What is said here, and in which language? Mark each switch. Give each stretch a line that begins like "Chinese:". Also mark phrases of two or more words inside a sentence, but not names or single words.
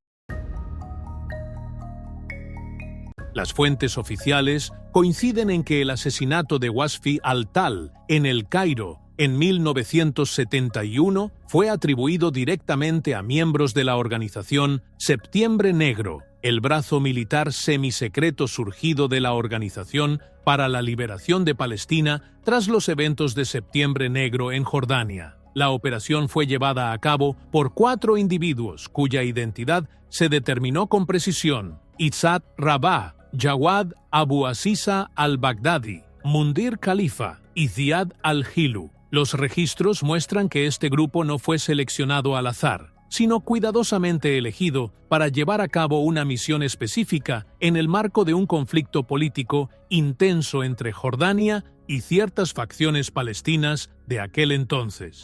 Spanish: Las fuentes oficiales coinciden en que el asesinato de Wasfi al-Tal en El Cairo en 1971 fue atribuido directamente a miembros de la organización Septiembre Negro, el brazo militar semisecreto surgido de la Organización para la Liberación de Palestina tras los eventos de Septiembre Negro en Jordania. La operación fue llevada a cabo por 4 individuos cuya identidad se determinó con precisión: Izzat Rabah, Jawad Abu Aziza al-Baghdadi, Mundir Khalifa y Ziad al-Hilu. Los registros muestran que este grupo no fue seleccionado al azar, sino cuidadosamente elegido para llevar a cabo una misión específica en el marco de un conflicto político intenso entre Jordania y ciertas facciones palestinas de aquel entonces.